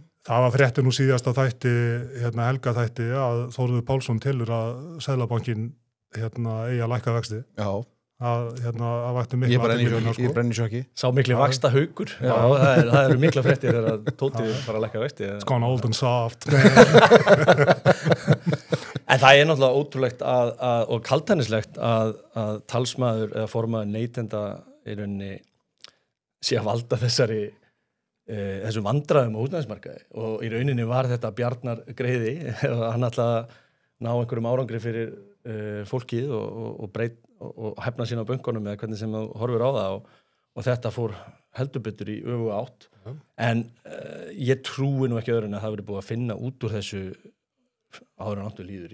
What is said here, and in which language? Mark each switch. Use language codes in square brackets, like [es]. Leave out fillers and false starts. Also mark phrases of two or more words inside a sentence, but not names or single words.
[is] Það var fréttin nú síðasta þætti, helga þætti að Þórður Pálsson telur að Seðlabankinn eigi að lækka vexti. Já. Að vakti mikla athygli. Ég brenni sjokki. Sá mikli vaxta haukur. Já, það eru mikla fréttir þegar Tóti bara að lækka vexti. [en] It's gone old and soft. [is] En það náttúrulega ótrúlegt og kaldhæðnislegt að talsmaður eða formaður neytenda í rauninni sé að valda þessum vandræðum á húsnæðismarkaði og í rauninni var þetta Bjarnar greiði og hann ætlaði að ná einhverjum árangri fyrir fólkið og hefna sín á bönkunum eða hvernig sem þú horfir á það og þetta fór heldur betur í öfuga átt en ég trúi nú ekki öðru en að það verið búið að finna út úr þessu áður en áttu líður.